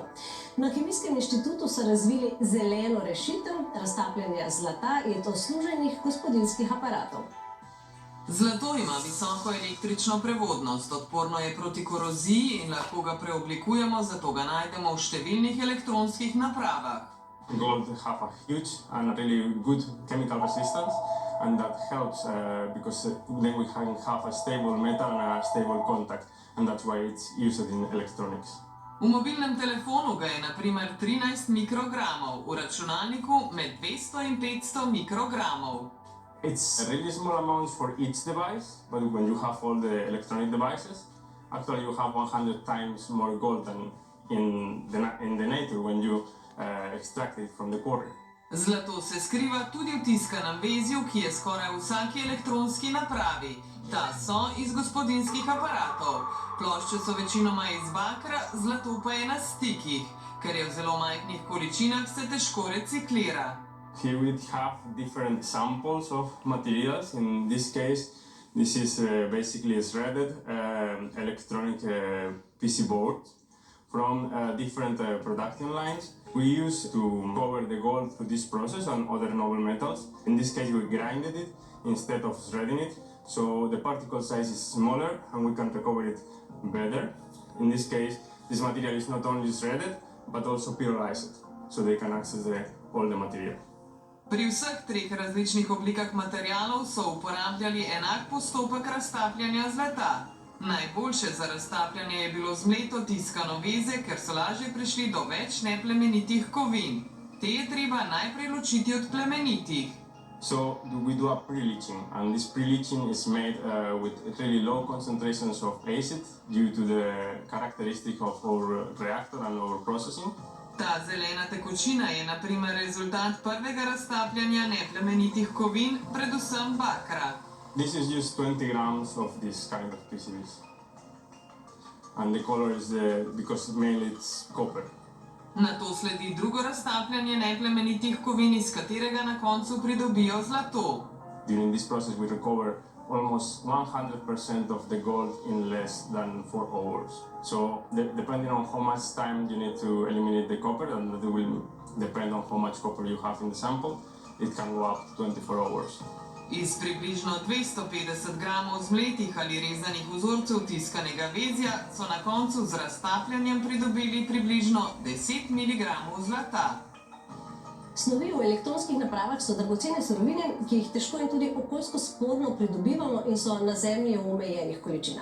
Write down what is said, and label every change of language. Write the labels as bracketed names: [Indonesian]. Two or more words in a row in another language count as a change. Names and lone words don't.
[Slovenian] Na Kemijskem inštitutu so razvili zeleno rešitev raztapljanja zlata in to služenih gospodinjskih aparatov. Zlato ima visoko električno prevodnost, odporno je proti koroziji in lahko ga preoblikujemo, zato ga najdemo v številnih elektronskih napravah. [English] Gold have a huge and really good chemical resistance, and that helps because then we can have a stable metal and a stable contact, and that's why it's used in electronics. [Slovenian] V mobilnem telefonu ga je na primer 13 mikrogramov, v računalniku med 200 in 500 mikrogramov. [English] It's really small amounts for each device, but when you have all the electronic devices, actually you have 100 times more gold than in the nature when you extract it from the quarry. [Slovenian] Zlato se skriva tudi v tiskanem vezju, ki je skoraj v vsaki elektronski napravi. Ta so iz gospodinjskih aparatov. Plošče so večinoma iz bakra, zlato pa je na stikih. Ker je v zelo majhnih količinah, se težko reciklira. [English] Here we have different samples of materials. In this case, this is basically a shredded electronic PC board from different production lines. We use to cover the gold through this process and other noble metals. In this case, we grinded it instead of shredding it, so the particle size is smaller and we can recover it better. In this case, this material is not only shredded, but also pyrolyzed, so they can access all the material. [Slovenian] Pri vseh treh različnih oblikah materialov so uporabljali enak postopek raztapljanja zlata. Najboljše za raztapljanje je bilo zmleto tiskano veze, ker so lažje prišli do več neplemenitih kovin. Te je treba najprej ločiti od plemenitih. [English] So we do a pre-leaching, and this pre-leaching is made with really low concentrations of acid due to the characteristic of our reactor and our processing. [Slovenian] Ta zelena tekočina je na primer rezultat prvega raztapljanja neplemenitih kovin, predvsem bakra. [English] This is just 20 grams of this kind of PCBs. And the color is because mainly it's copper. [Slovenian] Nato sledi drugo raztapljanje neplemenitih kovin, iz katerega na koncu pridobijo zlato. [English] During this process we recover almost 100% of the gold in less than 4 hours. So depending on how much time you need to eliminate the copper, and it will depend on how much copper you have in the sample, it can go up to 24 hours. [Slovenian] Iz približno 250 gramov zmletih ali rezanih vzorcev tiskanega vezja so na koncu z raztapljanjem pridobili približno 10 mg zlata. Snovi v elektronskih napravah so dragocene surovine, ki jih težko in tudi okoljsko sporno pridobivamo in so na Zemlji v omejenih količinah.